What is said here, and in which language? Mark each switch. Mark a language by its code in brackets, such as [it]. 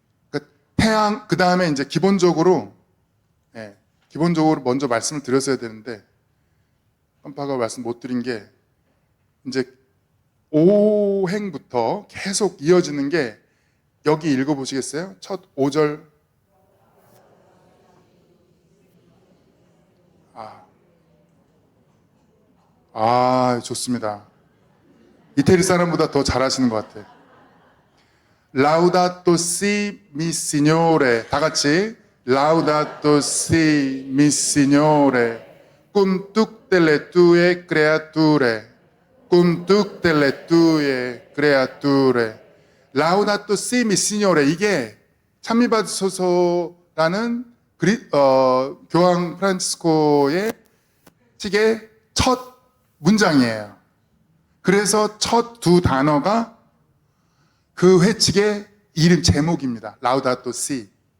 [ko] 그러니까 태양, 그 다음에 이제 기본적으로 먼저 말씀을 드렸어야 되는데 깜빡하고 말씀 못 드린 게 이제 5행부터 계속 이어지는 게 여기 읽어보시겠어요? 첫 5절. 좋습니다. 이태리 사람보다 더 잘하시는 것 같아요. [it] Laudato si mi Signore. [ko] 다 같이 [it] Laudato si mi Signore. Cum tutte le tue creature. Cum tutte le tue creature. Laudato si mi Signore. [ko] 이게 찬미받으소서라는 교황 프란치스코의 책의 첫 문장이에요. 그래서 첫 두 단어가 그 회칙의 이름 제목입니다. 라우다토 시.